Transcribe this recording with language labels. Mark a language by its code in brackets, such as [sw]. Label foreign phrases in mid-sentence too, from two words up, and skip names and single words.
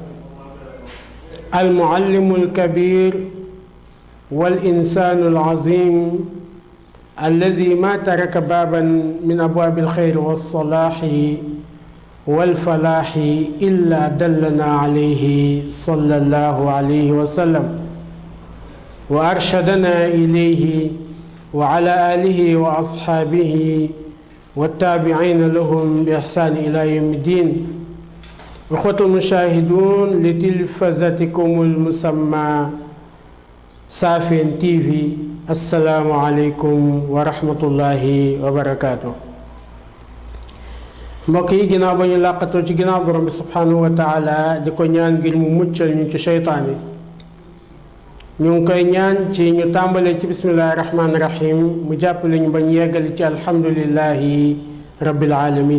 [ar] المعلم الكبير والإنسان العظيم الذي ما ترك بابا من أبواب الخير والصلاح والفلاح إلا دلنا عليه صلى الله عليه وسلم وأرشدنا إليه وعلى آله وأصحابه والتابعين لهم بإحسان إلى يوم الدين. أخوة المشاهدون لتلفزتكم المسمى سافين TV السلام عليكم ورحمة الله وبركاته. [wo] mbokk yi ginnaaw ba ñu làqatoo ci ginnaaw borom bi [ar] سبحانه وتعالى [wo] di ko ñaan ngir mu muccal ñu ci seytaan yi ñu ngi koy ñaan ci ñu tàmbalee ci [ar] بسم الله الرحمن الرحيم [wo] mu jàppale ñu bañ yeggali ci [ar] الحمد لله رب العالمين.